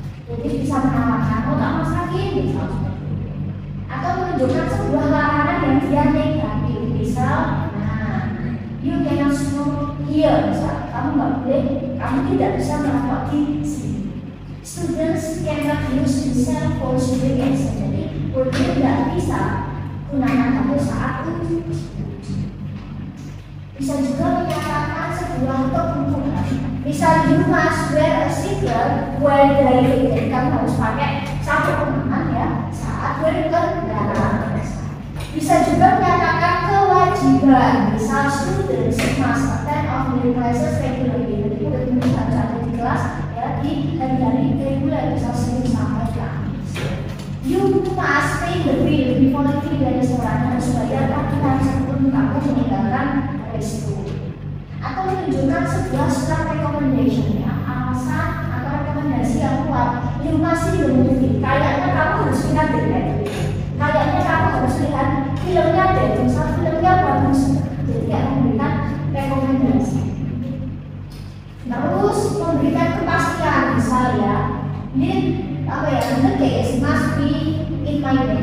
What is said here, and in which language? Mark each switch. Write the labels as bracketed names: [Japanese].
[Indonesian] Jadi bisa menawarkan, oh tak masakin, bisa. Atau menunjukkan sebuah larangan yang dia negatif, bisa. Nah, [English] you cannot smoke here, [Indonesian] misal kamu nggak boleh, kamu tidak bisa merokok di sini. [English] Students cannot use the cell phone during exam. [Indonesian] Jadi, guru tidak bisa gunakan HP saat itu. Bisa juga menyatakan sebuah kebutuhan. Misal, [English] you must wear a seatbelt while driving. [Indonesian] Jadi kamu harus pakai sabuk pengaman ya saat berkendara. Bisa juga menyatakan kewajiban. Misal, [English] students must attend online classes regularly. [Indonesian] Jadi murid-murid harus ada di kelas ya di hari-hari reguler, misal Senin sampai Kamis. [English] You must pay the bill before leaving [Indonesian] dari restoran, harus bayar tagihan sebelum kamu meninggalkan resto. Atau menunjukkan sebuah surat recommendation ya, alasan atau rekomendasi yang kuat. [English] You must see the movie. [Indonesian] Kayaknya kamu harus lihat deh. Kayaknya kamu harus lihat filmnya deh. Misal filmnya bagus. Jadi kayak memberikan rekomendasi. Terus memberikan kepastian, misal ya, ini apa ya? [English] The case must be in my bag.